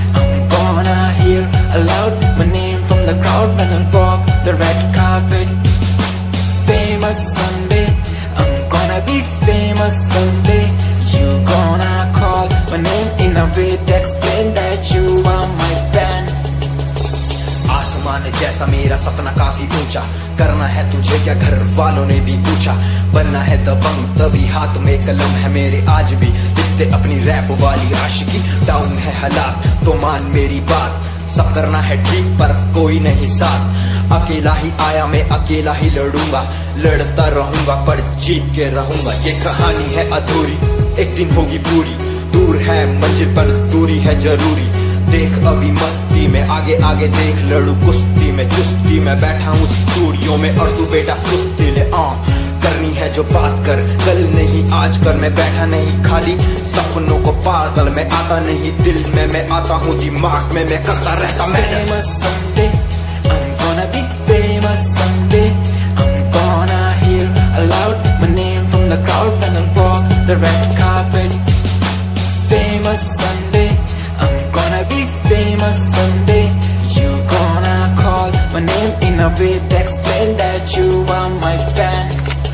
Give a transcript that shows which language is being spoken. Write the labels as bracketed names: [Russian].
[English] I'm gonna hear aloud my name from the crowd when I walk the red carpet. Famous someday, I'm gonna be famous someday. You gonna call my name in a way to explain that you are my fan. [Hindi] आसमान जैसा मेरा सपना काफी ऊंचा करना है तुझे क्या घर वालों ने भी पूछा बनना है दबंग तभी हाथ में कलम है मेरे आज भी लिखते अपनी रैप वाली आशिकी डाउन है हालात तो मान मेरी बात सब करना है ठीक पर कोई नहीं साथ अकेला ही आया मैं अकेला ही लड़ूंगा लड़ता रहूंगा पर जीत के रहूंगा ये कहानी है अधूरी एक दिन होगी पूरी दूर है मंजिल पर दूरी है जरूरी देख अभी मस्ती में आगे आगे देख लड़ू कुश्ती में चुस्ती में बैठा हूँ स्टूडियो में और तू बेटा सुस्ती ले करनी है जो बात कर कल नहीं आज कर मैं बैठा नहीं खाली सपनों को पागल में आता नहीं दिल में मैं आता हूँ दिमाग में मैं करता रहता मैं [English] Gonna be famous someday. I'm gonna hear aloud my name from the crowd when I walk the red carpet. Famous someday. I'm gonna be famous someday. You gonna call my name in a way to explain that you are my fan.